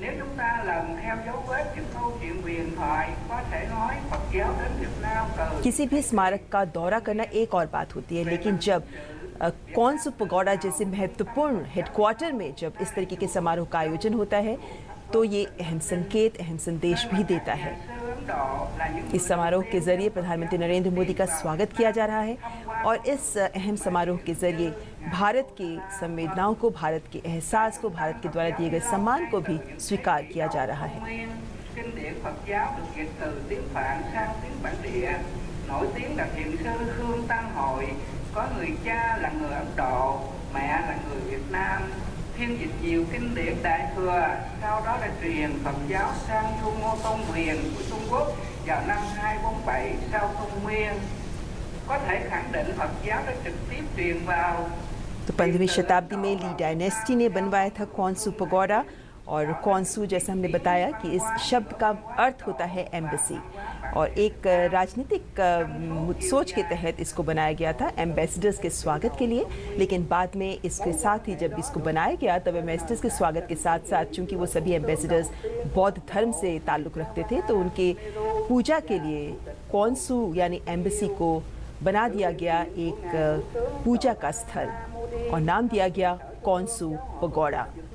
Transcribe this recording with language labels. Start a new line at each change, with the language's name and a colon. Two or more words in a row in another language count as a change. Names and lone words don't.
Hindi: किसी भी स्मारक का दौरा करना एक और बात होती है, लेकिन जब क्वानसू पगोड़ा जैसे महत्वपूर्ण हेडक्वार्टर में जब इस तरीके के समारोह का आयोजन होता है तो ये अहम संकेत, अहम संदेश भी देता है। इस समारोह के जरिए प्रधानमंत्री नरेंद्र मोदी का स्वागत किया जा रहा है और इस अहम समारोह के जरिए भारत की संवेदनाओं को, भारत के एहसास को, भारत के द्वारा दिए गए सम्मान को भी स्वीकार किया जा रहा है।
Vietnamese: Có người cha là người Ấn Độ, mẹ là người Việt Nam, phiên dịch nhiều kinh điển Đại Thừa, sau đó là truyền Phật giáo sang Trung Ngô Tôn Quyền của Trung Quốc vào năm 247 sau Công nguyên. Có thể khẳng định Phật giáo đã trực tiếp truyền vào।
Hindi: तो 15वीं शताब्दी में ली डायनेस्टी ने बनवाया था क्वानसू पगोड़ा और क्वानसू जैसा हमने बताया कि इस शब्द का अर्थ होता है एम्बेसी और एक राजनीतिक सोच के तहत इसको बनाया गया था एम्बेसडर्स के स्वागत के लिए। लेकिन बाद में इसके साथ ही जब इसको बनाया गया तब एम्बेसडर्स के स्वागत के साथ साथ चूंकि वो सभी एम्बेसडर्स बौद्ध धर्म से ताल्लुक़ रखते थे तो उनके पूजा के लिए कॉन्सू यानी एम्बेसी को बना दिया गया एक पूजा का स्थल और नाम दिया गया कॉन्सू पगोड़ा।